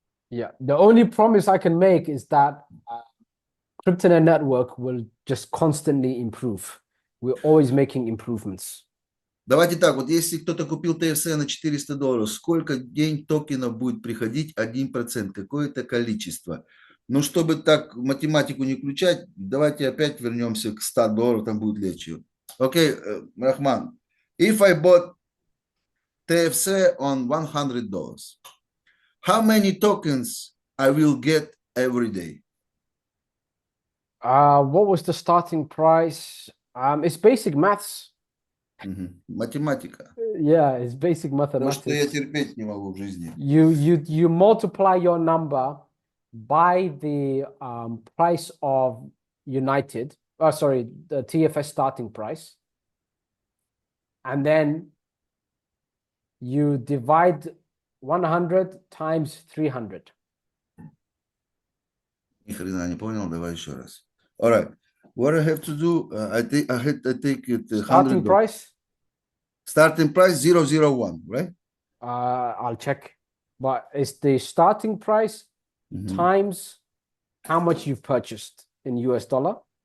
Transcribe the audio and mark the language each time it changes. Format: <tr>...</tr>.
<en>Yeah, the only promise I can make is that Cryptonaire Network will just constantly improve. We're always making improvements.</en> <ru>Давайте так, вот если кто-то купил TFC на $400, сколько день токенов будет приходить? 1%, какое-то количество. Но чтобы так математику не включать, давайте опять вернемся к $100, там будет легче.</ru> <en>Окей, Рахман, if I bought TFC on $100, how many tokens I will get every day? What was the starting price? It's basic maths.</en> <ru>Математика.</ru> <en>Yeah, it's basic</en> <ru>То, что я</ru> <en>mathematics.</en> <ru>терпеть не могу в жизни.</ru> <en>You multiply your number by the price of United. Oh, sorry, the TFS starting price, and then you divide 100 times 300.</en> <ru>Ни хрена не понял, давай еще раз.</ru> <en>All right. What I have to do, I take it Starting 100. price? Starting price 001, right? I'll check. But it's the starting price times how much you've purchased in US dollar.</en>